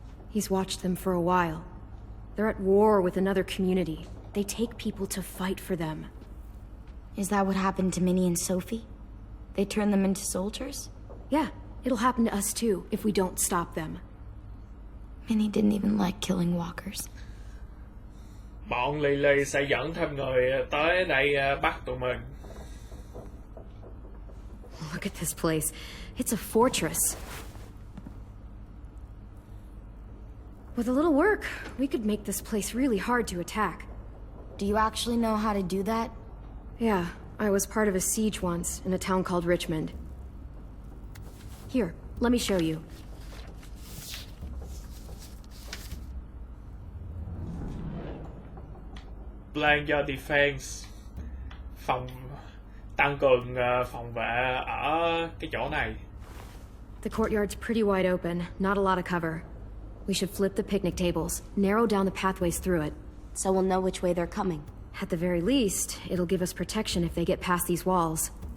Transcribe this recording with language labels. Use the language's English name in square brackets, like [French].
[English] He's watched them for a while. They're at war with another community. They take people to fight for them. Is that what happened to Minnie and Sophie? They turned them into soldiers? Yeah, it'll happen to us too if we don't stop them. Minnie didn't even like killing walkers. [Vietnamese] Bọn Lily sẽ dẫn thêm người tới đây bắt tụi mình. [English] Look at this place. It's a fortress. With a little work, we could make this place really hard to attack. Do you actually know how to do that? Yeah, I was part of a siege once in a town called Richmond. Here, let me show you. [Vietnamese] Plan cho defense, phòng tăng cường phòng vệ ở cái chỗ này. [English] The courtyard's pretty wide open, not a lot of cover. We should flip the picnic tables, narrow down the pathways through it. So we'll know which way they're coming. At the very least, it'll give us protection if they get past these walls.